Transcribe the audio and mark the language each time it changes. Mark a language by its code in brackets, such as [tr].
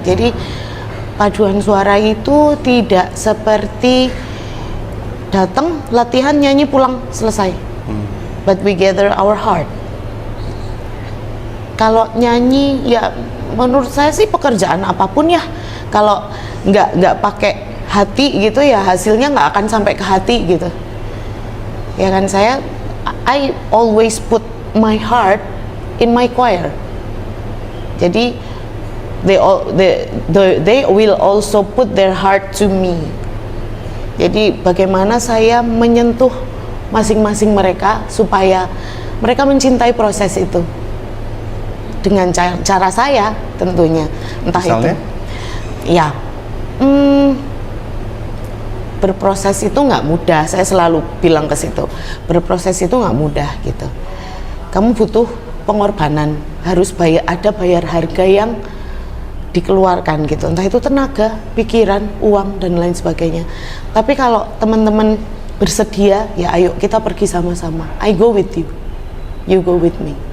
[id] Jadi paduan suara itu tidak seperti datang, latihan, nyanyi, pulang, selesai. [en] But we gather our heart. [id] Kalau nyanyi ya menurut saya sih pekerjaan apapun ya, kalau nggak pakai hati gitu ya hasilnya nggak akan sampai ke hati gitu. Ya kan, [en] I always put my heart in my choir. Jadi they will also put their heart to me. [id] Jadi bagaimana saya menyentuh masing-masing mereka supaya mereka mencintai proses itu dengan cara saya tentunya. Entah misalnya? itu ya berproses itu nggak mudah. Saya selalu bilang ke situ, berproses itu nggak mudah gitu. Kamu butuh pengorbanan, harus bayar harga yang dikeluarkan gitu, entah itu tenaga, pikiran, uang dan lain sebagainya. Tapi kalau teman-teman bersedia, ya ayo kita pergi sama-sama. [en] I go with you, you go with me.